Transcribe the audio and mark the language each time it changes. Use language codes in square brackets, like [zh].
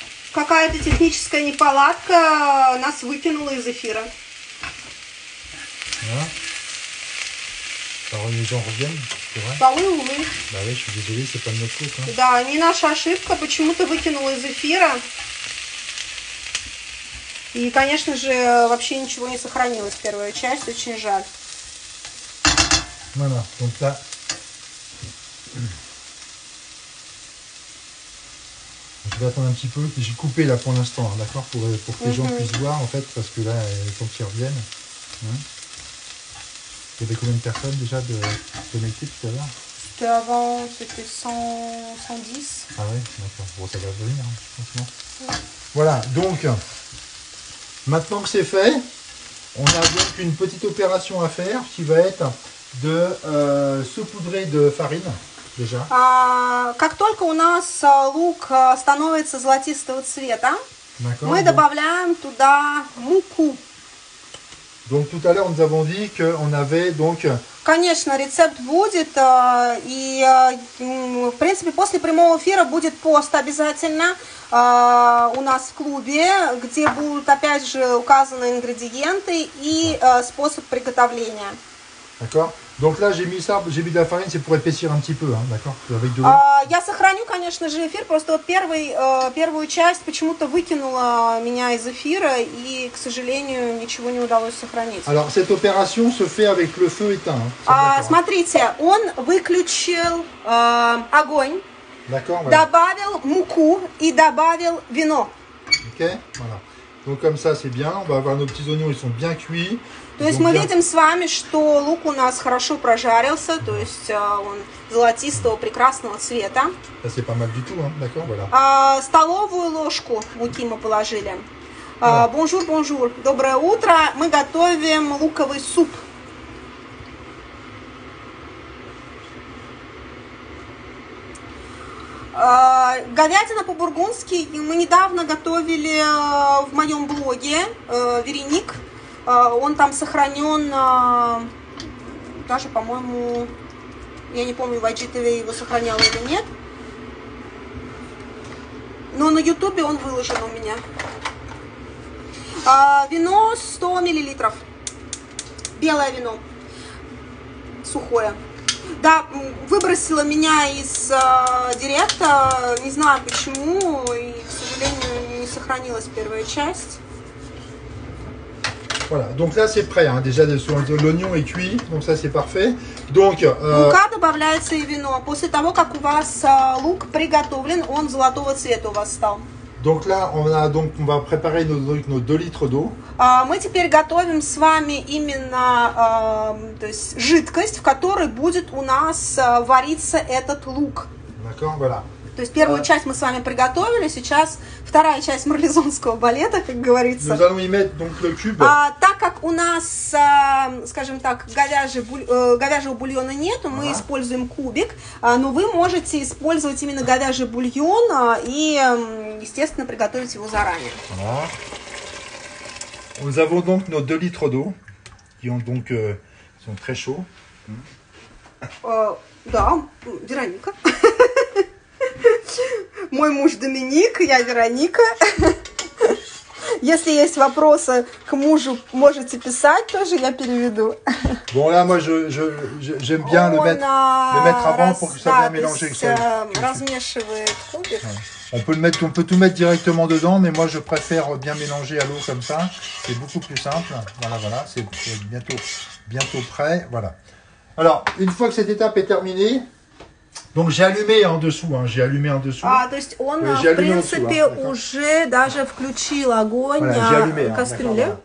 [ru] Какая-то техническая неполадка нас выкинула из эфира. [fr] Voilà. Alors, les gens reviennent, c'est vrai? Bah oui, oui. Bah oui, je suis désolé, c'est pas de notre faute. Hein. [ru] Да, не наша ошибка, почему-то выкинула из эфира. И, конечно же, вообще ничего не сохранилось, первая часть, очень жаль. [fr] Voilà, donc là... Je vais attendre un petit peu, j'ai coupé là pour l'instant, d'accord, pour que les gens puissent voir en fait, parce que là, il faut qu'ils reviennent. Hein. Il y avait combien de personnes déjà de connectées tout à l'heure? C'était avant, c'était 110. Ah oui, d'accord, bon ça va venir, hein, franchement. Ouais. Voilà, donc, maintenant que c'est fait, on a donc une petite opération à faire qui va être de saupoudrer de farine. Déjà. [ru] Как только у нас лук становится золотистого цвета, мы добавляем туда муку. [fr] Donc tout à l'heure nous avons dit qu'on avait donc... [ru] Конечно, рецепт будет, и в принципе после прямого эфира будет пост обязательно у нас в клубе, где будут опять же указаны ингредиенты и способ приготовления. [fr] D'accord. Donc là, j'ai mis de la farine, c'est pour épaissir un petit peu, hein, d'accord, avec de l'eau. [ru] Я сохраню, конечно же, эфир, просто вот первую часть почему-то выкинула меня из эфира, и, к сожалению, ничего не удалось сохранить. [fr] Alors, cette opération se fait avec le feu éteint. Hein, [ru] смотрите, он выключил огонь, [fr] voilà. [ru] добавил муку и добавил вино. [fr] Ok, voilà. Donc comme ça, c'est bien. On va avoir nos petits oignons, ils sont bien cuits. [ru] То есть мы видим с вами, что лук у нас хорошо прожарился, то есть он золотистого прекрасного цвета. [fr] Ça c'est pas mal du tout, hein, d'accord, voilà. [ru] Столовую ложку муки мы положили. Бонжур, бонжур. Доброе утро. Мы готовим луковый суп. Говядина по-бургундски мы недавно готовили в моем блоге Вереник. Он там сохранен, даже, по-моему, я не помню, в IGTV его сохраняла или нет. Но на ютубе он выложен у меня. Вино 100 миллилитров. Белое вино. Сухое. Да, выбросила меня из директа, не знаю почему, и, к сожалению, не сохранилась первая часть. [fr] Voilà, donc là c'est prêt, hein. Déjà l'oignon est cuit, donc ça c'est parfait. Donc, [ru] мука добавляется и вино. После того, как у вас лук приготовлен, он золотого цвета у вас стал. [fr] Donc là, on va préparer nos 2 litres d'eau. [ru] Мы теперь готовим с вами именно то есть жидкость, в которой будет у нас вариться этот лук. [fr] D'accord, voilà. [ru] То есть первую часть мы с вами приготовили, сейчас вторая часть марлезонского балета, как говорится. [fr] Nous allons y mettre donc le cube. [ru] Так как у нас, скажем так, говяжьего бульона нету, мы используем кубик, но вы можете использовать именно говяжий бульон и, естественно, приготовить его заранее. [fr] Voilà. Nous avons donc nos 2 litres d'eau qui ont donc sont très chauds. [ru] Да, Вероника. Мой муж Доминик, я Вероника. Если есть вопросы к мужу, можете писать тоже, я переведу. [fr] Bon là, moi j'aime bien le mettre avant pour que ça soit bien mélangé. [ru] Размешивает кубик. [fr] On peut tout mettre directement dedans, mais moi je préfère bien mélanger à l'eau comme ça. C'est beaucoup plus simple. Voilà, c'est bientôt prêt. Voilà. Alors, une fois que cette étape est terminée, donc j'ai allumé en dessous, hein, [ru] то есть он, в принципе, уже даже включил огонь на кастрюле.